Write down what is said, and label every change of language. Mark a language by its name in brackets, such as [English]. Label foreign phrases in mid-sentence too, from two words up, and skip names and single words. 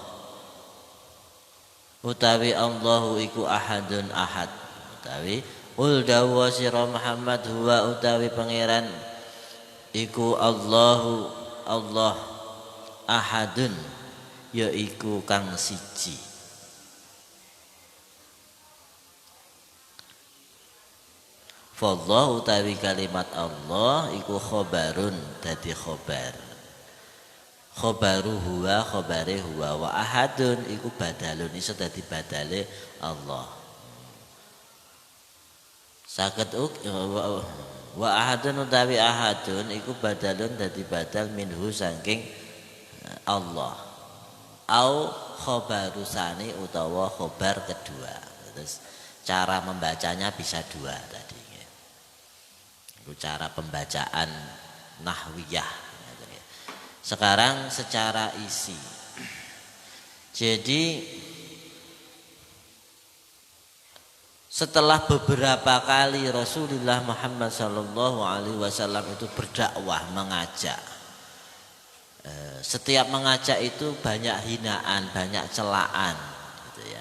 [Javanese] utawi Allahu iku ahadun ahad, utawi Qul dawa sira Muhammad huwa utawi pangeran iku Allahu Allah ahadun yaiku kang siji. Fallahu utawi kalimat Allah iku khobarun dadi khobar. [Arabic] خبر هو [Javanese] khobare huwa [Arabic] وأحد [Javanese] iku badalun iso dadi badale Allah. Saged [Arabic] وأحد [Javanese] utawi ahadun iku badalun dadi badal minhu saking Allah. [Arabic] أو خبر ثان [Javanese] utawa khobar kedua. [Indonesian] Terus cara membacanya bisa dua tadi. Itu cara pembacaan nahwiyah. Sekarang secara isi. Jadi setelah beberapa kali Rasulullah Muhammad SAW itu berdakwah mengajak, setiap mengajak itu banyak hinaan, banyak celaan, gitu ya.